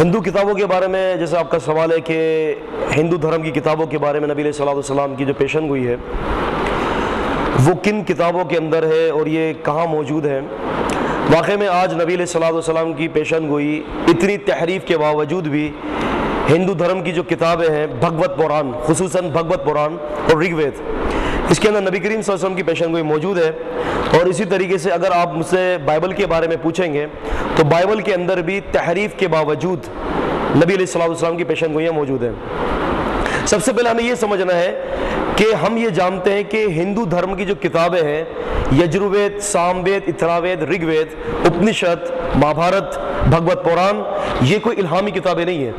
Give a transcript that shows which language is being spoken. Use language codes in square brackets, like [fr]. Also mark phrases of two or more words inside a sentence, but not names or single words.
[ur] ہندو کتابوں کے بارے میں جیسے آپ کا سوال ہے کہ ہندو دھرم کی کتابوں کے بارے میں نبی علیہ الصلوۃ والسلام کی جو پیشن گوئی ہے وہ کن کتابوں کے اندر ہے اور یہ کہاں موجود ہے۔ واقع میں آج نبی علیہ الصلوۃ والسلام کی پیشن گوئی اتنی تحریف کے باوجود بھی ہندو دھرم کی جو کتابیں ہیں بھگوت پوران، خصوصاً بھگوت پوران اور رگ وید، اس کے اندر نبی کریم صلی اللہ علیہ وسلم کی پیشن گوئی موجود ہے. اور اسی طریقے سے اگر آپ مجھ سے بائبل کے بارے میں پوچھیں گے تو بائبل کے اندر بھی تحریف کے باوجود نبی علیہ الصلوۃ والسلام کی پیشن گوئیاں موجود ہیں. سب سے پہلے ہمیں یہ سمجھنا ہے کہ ہم یہ جانتے ہیں کہ ہندو دھرم کی جو کتابیں ہیں یجروید، سام وید، اتھرا وید، رگ وید، اپنشد، مہابھارت، بھگوت پوران، یہ کوئی الہامی کتابیں نہیں ہیں.